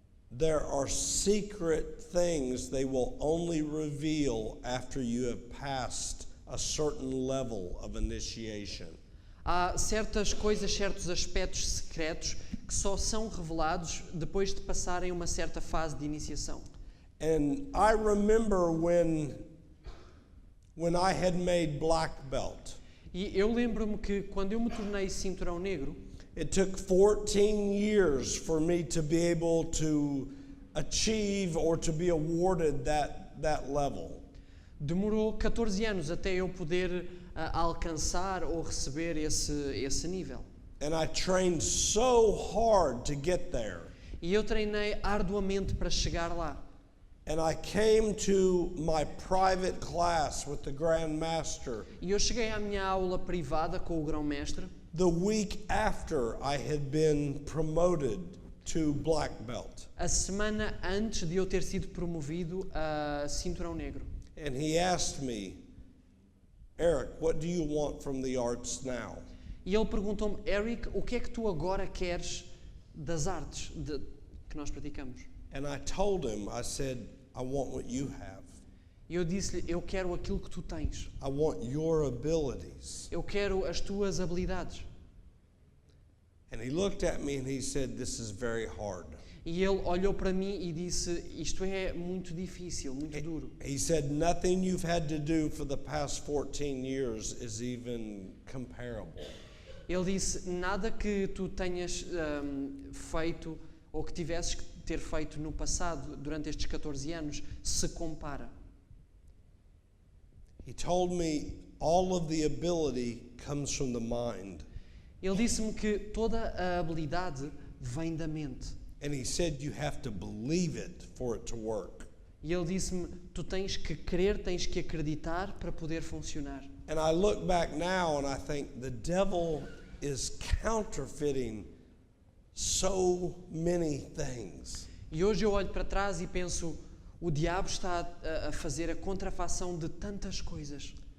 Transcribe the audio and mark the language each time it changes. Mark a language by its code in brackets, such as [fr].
[en] there are secret things they will only reveal after you have passed a certain level of initiation. [pt] há certas coisas, certos aspectos secretos que só são revelados depois de passarem uma certa fase de iniciação. [en] And I remember when I had made black belt, [pt] E eu lembro-me que quando eu me tornei cinturão negro, [en] it took 14 years for me to be able to achieve or to be awarded that level. [pt] demorou 14 anos até eu poder alcançar ou receber esse nível. [en] And I trained so hard to get there. [pt] E eu treinei arduamente para chegar lá. [en] And I came to my private class with the Grand Master [pt] E eu cheguei à minha aula privada com o grão-mestre [en] the week after I had been promoted to black belt. [pt] a semana antes de eu ter sido promovido a cinturão negro. [en] And he asked me, Eric, what do you want from the arts now? [pt] E ele perguntou-me, Eric, o que é que tu agora queres das artes que nós praticamos? [en] And I told him, I said, I want what you have. [pt] E eu disse-lhe, eu quero aquilo que tu tens. [en] I want your abilities. [pt] Eu quero as tuas habilidades. [en] And he looked at me and he said, this is very hard. [pt] E ele olhou para mim e disse, isto é muito difícil, muito duro. [en] He said, nothing you've had to do for the past 14 years is even comparable. [pt] Ele disse, nada que tu tenhas feito ou que tivesses que ter feito no passado, durante estes 14 anos, se compara. [en] He told me all of the ability comes from the mind. [pt] Ele disse-me que toda a habilidade vem da mente. [en] And he said you have to believe it for it to work. [pt] E ele disse-me, tu tens que crer, tens que acreditar para poder funcionar. [en] And I look back now and I think the devil is counterfeiting so many things. [pt] E hoje eu olho para trás e penso, o diabo está a fazer a contrafação de tantas coisas.